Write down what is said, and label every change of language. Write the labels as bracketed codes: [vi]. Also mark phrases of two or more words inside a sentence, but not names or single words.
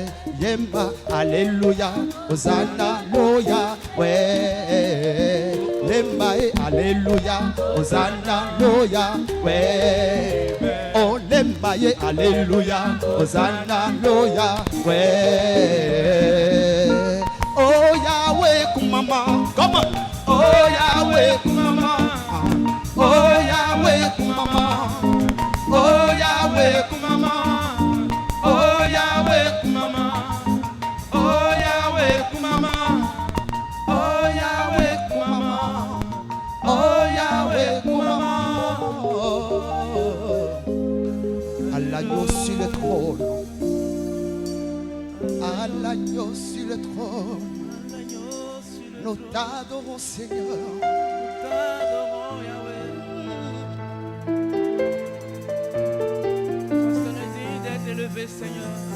[ln] Yemba, alléluia. Hosanna, loya, ouais. Lemba, alléluia. Hosanna, loya, ouais. Oh, lemba, alléluia. Hosanna, loya, ouais. Oh, Yahweh, kumama, [en] come on. [ln] Oh, Yahweh, kumama. Oh, Yahweh, kumama. Oh, Yahweh, kumama. Oh, Yahweh, kumama. Oh, Yahweh, kumama. Oh, Yahweh, kumama. Oh, Yahweh, kumama. [fr] À l'agneau sur le trône. À l'agneau sur le trône. Nous t'adorons, Seigneur. t'adorons, Yahweh. Parce que nous dit d'être élevé, Seigneur.